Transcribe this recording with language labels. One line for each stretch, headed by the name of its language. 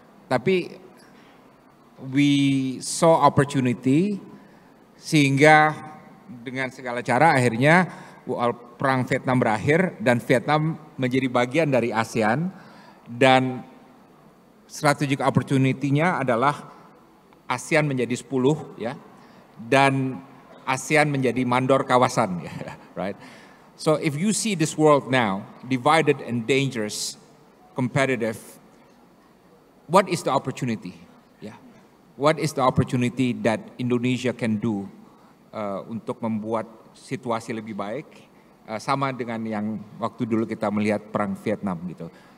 Indonesian: Tapi
English: we saw opportunity
Indonesian: sehingga dengan segala cara akhirnya perang Vietnam berakhir dan Vietnam menjadi bagian dari ASEAN dan strategic opportunity-nya adalah ASEAN menjadi 10 ya dan ASEAN menjadi mandor kawasan ya,
English: right? So if you see this world now divided and dangerous, competitive, what is the opportunity? Yeah. What is the opportunity that Indonesia can do
Indonesian: untuk membuat situasi lebih baik sama dengan yang waktu dulu kita melihat perang Vietnam gitu.